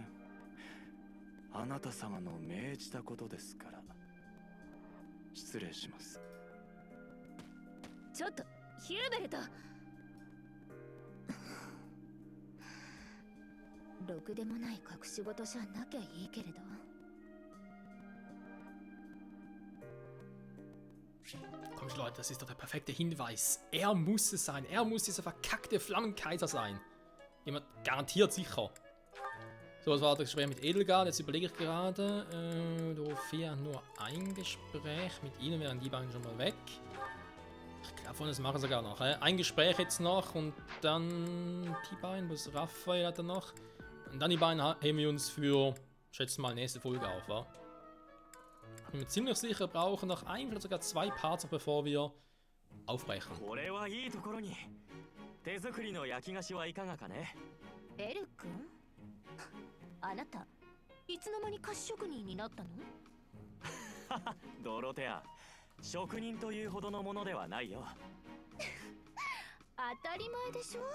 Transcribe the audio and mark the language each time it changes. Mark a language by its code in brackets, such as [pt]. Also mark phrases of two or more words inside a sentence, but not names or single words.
[ja] あなた様の命じたことですから。失礼します。ちょっとヒューベルト。ろくでもない隠し事じゃなきゃいいけれど。 [de] Komm schon, Leute, das ist doch der perfekte Hinweis. Er muss es sein. Er muss dieser verkackte Flammenkaiser sein. Jemand garantiert sicher. So, das war das Gespräch mit Edelgard. Jetzt überlege ich gerade. Dorothea hat nur ein Gespräch. Mit ihnen wären die beiden schon mal weg. Ich glaube, das machen sie sogar noch. Ein Gespräch jetzt noch und dann die beiden, was Raphael hat er noch. Und dann die beiden heben wir uns für, schätze mal, nächste Folge auf, wa? Ich bin mir ziemlich sicher, wir brauchen noch ein, vielleicht sogar 2 Parts, bevor wir aufbrechen. [ja] これはいいところに。手作りの焼き菓子はいかがかね。エル君、あなたいつの間に菓子職人になったの？ドロテア、職人というほどのものではないよ。当たり前でしょ。